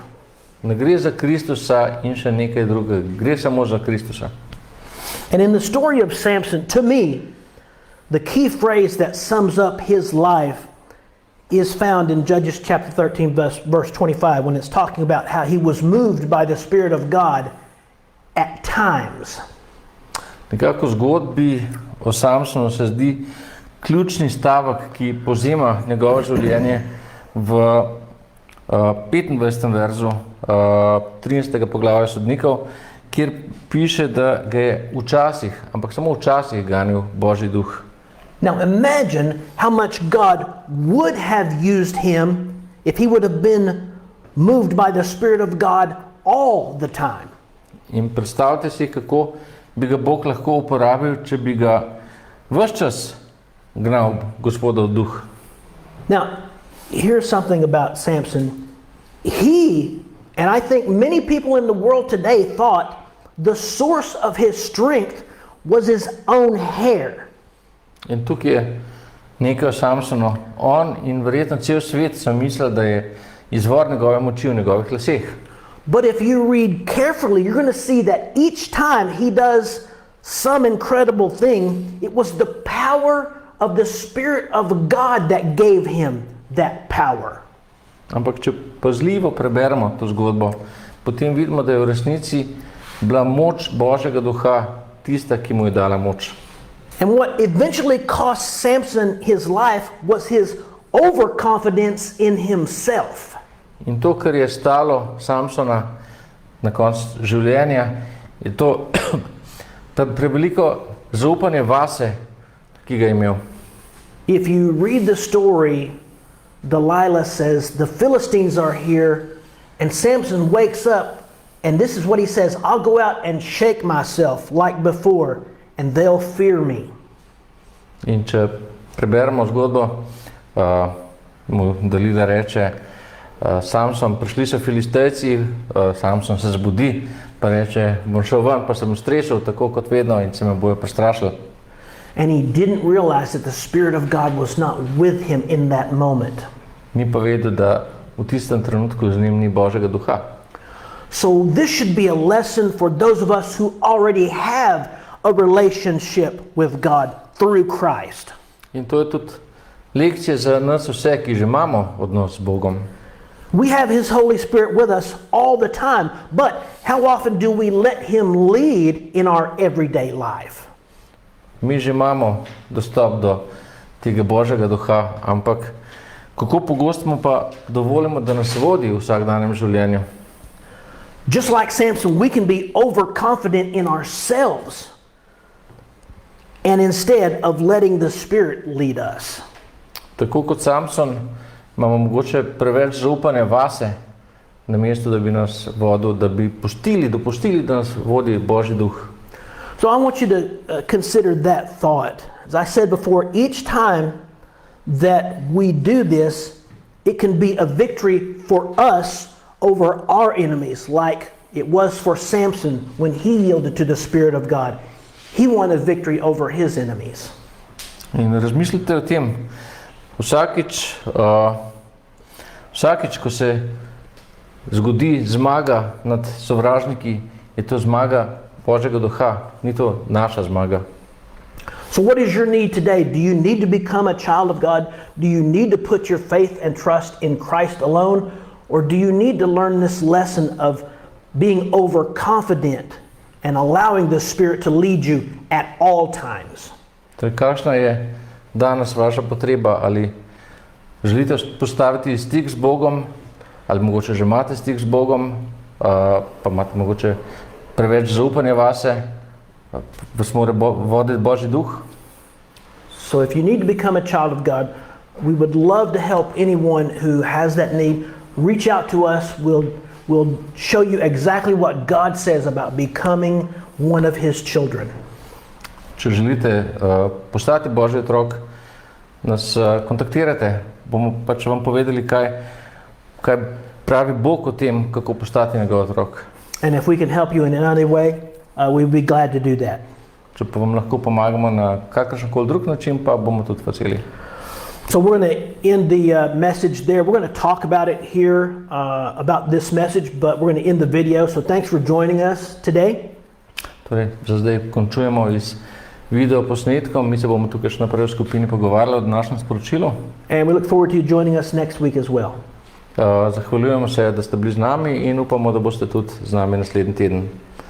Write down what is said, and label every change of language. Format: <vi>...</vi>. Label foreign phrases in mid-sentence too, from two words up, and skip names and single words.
<sl>Ne gre za Kristusa in še nekaj drugega. Gre samo za Kristusa.</sl> <en>And in the story of Samson, to me, the key phrase that sums up his life is found in Judges chapter 13, verse 25, when it's talking about how he was moved by the Spirit of God at times.</en> <sl>Nekako zgodbi o Samsonu se zdi ključni stavek, ki povzema njegovo življenje v 25. verzu 13. poglavja Sodnikov, kjer piše, da ga je včasih, ampak samo včasih ganil Božji duh.</sl> <en>Now imagine how much God would have used him if he would have been moved by the Spirit of God all the time.</en> <sl>In predstavljate si, kako bi ga Bog lahko uporabil, če bi ga ves čas gnal Gospodov duh.</sl> <en>Now, here's something about Samson. He, and I think many people in the world today, thought the source of his strength was his own hair.</en> <sl>In tukaj je nekaj o Samsonu. On in verjetno cel svet so mislili, da je izvor njegove moči v njegovih laseh.</sl> <en>But if you read carefully, you're going to see that each time he does some incredible thing, it was the power of the Spirit of God that gave him that power.</en> <sl>Ampak če pazljivo preberemo to zgodbo, potem vidimo, da je v resnici bila moč Božjega duha tista, ki mu je dala moč.</sl> <en>And what eventually cost Samson his life was his overconfidence in himself.</en> <sl>In to, kar je stalo Samsona na koncu življenja, je to ta preveliko zaupanje vase, ki ga je imel.</sl> <en>If you read the story, Delilah says, the Philistines are here, and Samson wakes up, and this is what he says, I'll go out and shake myself like before, and they'll fear me.</en> <sl>In če preberemo zgodbo, mu Dalila reče, Samson, prišli so Filistejci, Samson se zbudi, pa reče, bom šel ven, pa sem strešil, tako kot vedno, in se me bojo prestrašili.</sl> <en>And he didn't realize that the Spirit of God was not with him in that moment.</en> <sl>Ni pa vedel, da v tistem trenutku z njim ni Božjega duha.</sl> <en>So this should be a lesson for those of us who already have a relationship with God through Christ.</en> <sl>In to je tudi lekcija za nas vse, ki že imamo odnos z Bogom.</sl> <en>We have His Holy Spirit with us all the time, but how often do we let Him lead in our everyday life?</en> <sl>Mi že imamo dostop do tega Božjega duha, ampak kako pogosto mu pa dovolimo, da nas vodi v vsakdanjem življenju?</sl> <en>Just like Samson, we can be overconfident in ourselves, and instead of letting the Spirit lead us.</en> <sl>Tako kot Samson, imamo mogoče preveč zaupanja vase, namesto da bi nas vodil, da bi dopustili, da nas vodi Božji duh.</sl> <en>So I want you to consider that thought. As I said before, each time that we do this, it can be a victory for us over our enemies, like it was for Samson when he yielded to the Spirit of God. He won a victory over his enemies.</en> <sl>In razmislite o tem. Vsakič, ko se zgodi zmaga nad sovražniki, je to zmaga Božjega duha, ni to naša zmaga.</sl> <en>So what is your need today? Do you need to become a child of God? Do you need to put your faith and trust in Christ alone? Or do you need to learn this lesson of being overconfident and allowing the Spirit to lead you at all times?</en> <sl>Torej, kakšna je danes vaša potreba? Ali želite postaviti stik z Bogom, ali mogoče že imate stik z Bogom, pa imate mogoče preveč zaupanja vase, vas mora voditi Božji duh?</sl> <en>So if you need to become a child of God, we would love to help anyone who has that need. Reach out to us. We'll show you exactly what God says about becoming one of His children.</en> <sl>Če želite postati Božji otrok, nas kontaktirate. Bomo pač vam povedali, kaj pravi Bog o tem, kako postati njegov otrok.</sl> <en>And if we can help you in any way, we'd be glad to do that.</en> <sl>Če pa vam lahko pomagamo na kakršenkoli drug način, pa bomo tudi veseli.</sl> <en>So we're going to end the message there. We're going to talk about it here, about this message, but we're going to end the video. So thanks for joining us today.</en> <sl>Torej, za zdaj končujemo z video posnetkom. Mi se bomo tukaj še naprej v skupini pogovarjali o današnjem sporočilu.</sl> <en>And we look forward to you joining us next week as well.</en> <sl>Zahvaljujemo se, da ste bili z nami in upamo, da boste tudi z nami naslednji teden.</sl>